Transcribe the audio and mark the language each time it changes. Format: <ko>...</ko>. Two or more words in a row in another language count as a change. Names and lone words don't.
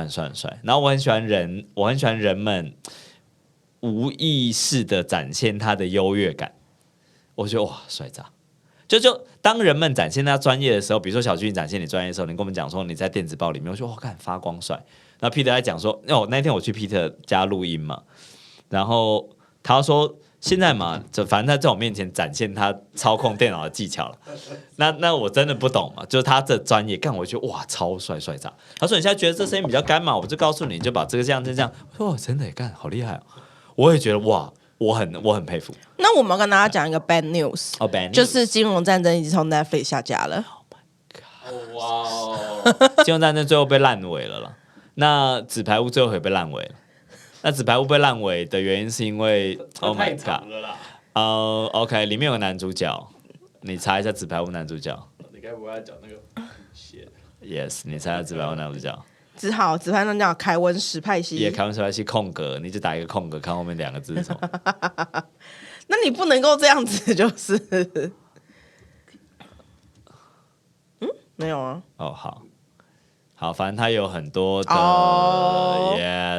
<zh>然後我很喜歡人們無意識的展現他的優越感，我覺得哇，帥炸。就當人們展現他專業的時候，比如說小俊展現你專業的時候，你跟我們講說你在電子報裡面，我說哇，看發光帥。然後 Peter 在講說，那天我去 Peter 家錄音嘛，然後他說現在嘛，就反正他在我面前展現他操控電腦的技巧了。那我真的不懂嘛，就是他這專業，幹我覺得哇，超帥炸。他說你現在覺得這聲音比較乾嘛，我就告訴你，就把這個這樣。我說真的也幹好厲害哦，我也覺得哇。我很佩服。那我們要跟大家講一個</zh> <en>bad news， bad news</en> <zh>就是金融戰爭已經從 Netflix 下架了。</zh> <en>Oh my god！</en> <zh>哇，金融戰爭最後被爛尾了啦。那紙牌屋最後也被爛尾了。那紙牌屋被爛尾的原因是因為</zh> <en>Oh my god！</en> <zh>OK， 裡面有個男主角，你查一下紙牌屋男主角。你該不會要講那個？Yes，你查一下紙牌屋男主角。只好紙牌那叫凱文史派西，也凱文史派西空格，你就打一個空格，看後面兩個字是什麼。那你不能夠這樣子，就是，沒有啊。好，反正他有很多的 ，yes，</zh>